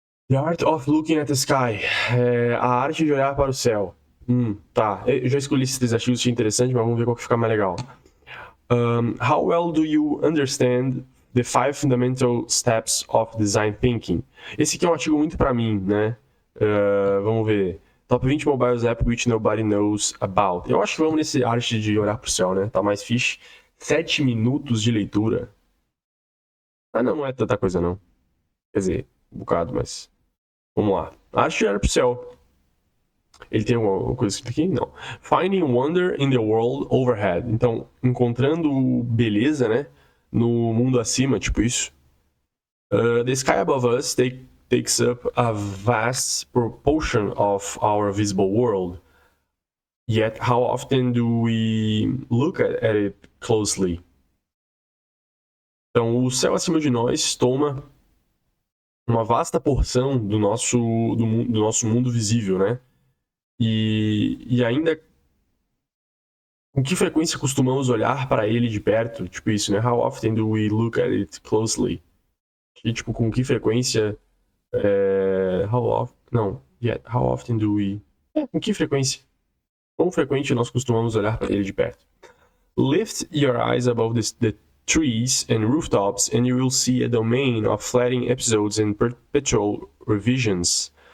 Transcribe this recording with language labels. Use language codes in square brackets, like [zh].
[en] The Art of Looking at the Sky. [pt] A arte de olhar para o céu. Tá. Eu já escolhi esses três artigos, achei interessante, mas vamos ver qual que fica mais legal. [en] How well do you understand the 5 fundamental steps of design thinking? [pt] Esse aqui é um artigo muito pra mim, né? Vamos ver. [en] Top 20 mobiles app which nobody knows about. [pt] Eu acho que vamos nesse arte de olhar pro céu, né? Tá mais fixe. 7 minutos de leitura. Ah, não, não é tanta coisa, não. Quer dizer, um bocado, mas. Vamos lá. Arte de olhar pro céu. Ele tem alguma coisa escrita aqui? Não. [en] Finding wonder in the world overhead. [pt] Então, encontrando beleza, né? No mundo acima, tipo isso. [en] The sky above us takes up a vast proportion of our visible world. Yet, how often do we look at it closely? [pt] Então, o céu acima de nós toma uma vasta porção do nosso mundo visível, né? E ainda com que frequência costumamos olhar para ele de perto? Tipo isso, né? [en] How often do we look at it closely? [pt] E tipo, com que frequência... [en] how often... Não. Yeah, how often do we... [pt] com que frequência? Quão frequente nós costumamos olhar para ele de perto? [en] Lift your eyes above the trees and rooftops and you will see a domain of fleeting episodes and perpetual revisions.